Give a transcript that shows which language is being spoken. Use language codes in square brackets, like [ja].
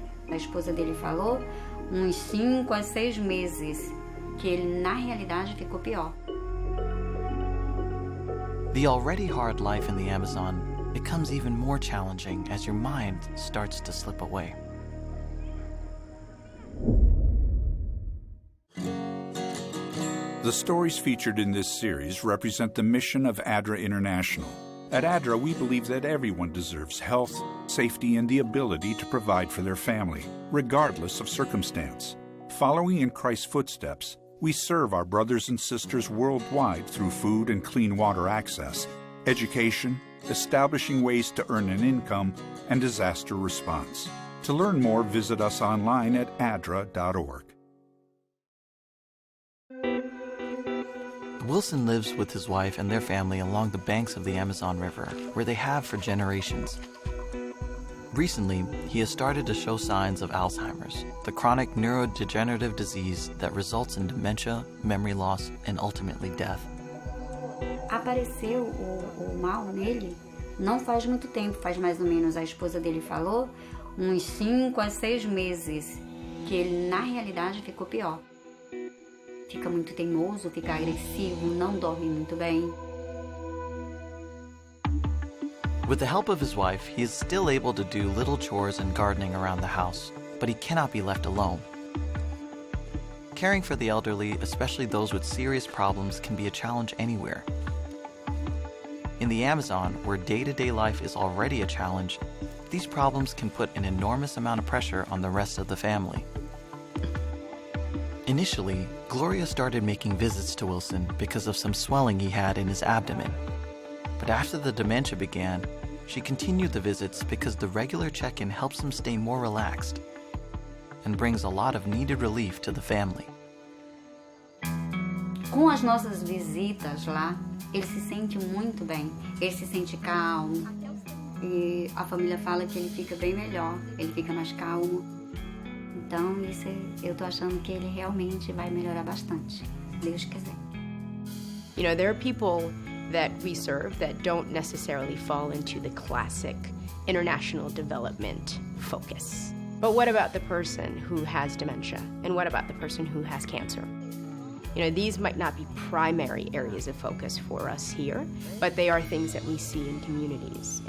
[pt] A esposa dele falou uns 5 a 6 meses, que ele na realidade ficou pior. [en] The already hard life in the Amazon becomes even more challenging as your mind starts to slip away. The stories featured in this series represent the mission of Adra International. At Adra, we believe that everyone deserves health, safety, and the ability to provide for their family, regardless of circumstance. Following in Christ's footsteps, we serve our brothers and sisters worldwide through food and clean water access, education, establishing ways to earn an income, and disaster response. To learn more, visit us online at adra.org. Wilson lives with his wife and their family along the banks of the Amazon River, where they have for generations. Recently, he has started to show signs of Alzheimer's, the chronic neurodegenerative disease that results in dementia, memory loss, and ultimately death. [pt] Apareceu o mal nele não faz muito tempo, faz mais ou menos, a esposa dele falou, uns 5 a 6 meses, que ele na realidade ficou pior. Fica muito teimoso, fica agressivo, não dorme muito bem. [en] With the help of his wife, he is still able to do little chores and gardening around the house, but he cannot be left alone. Caring for the elderly, especially those with serious problems, can be a challenge anywhere. In the Amazon, where day-to-day life is already a challenge, these problems can put an enormous amount of pressure on the rest of the family. Initially, Gloria started making visits to Wilson because of some swelling he had in his abdomen. But after the dementia began, she continued the visits because the regular check-in helps him stay more relaxed and brings a lot of needed relief to the family. [pt] Com as nossas visitas lá, ele se sente muito bem, ele se sente calmo e a família fala que ele fica bem melhor, ele fica mais calmo. Então isso eu tô achando que ele realmente vai melhorar bastante, se Deus quiser. [en] You know, there are people that we serve that don't necessarily fall into the classic international development focus. But what about the person who has dementia? And what about the person who has cancer? You know, these might not be primary areas of focus for us here, but they are things that we see in communities.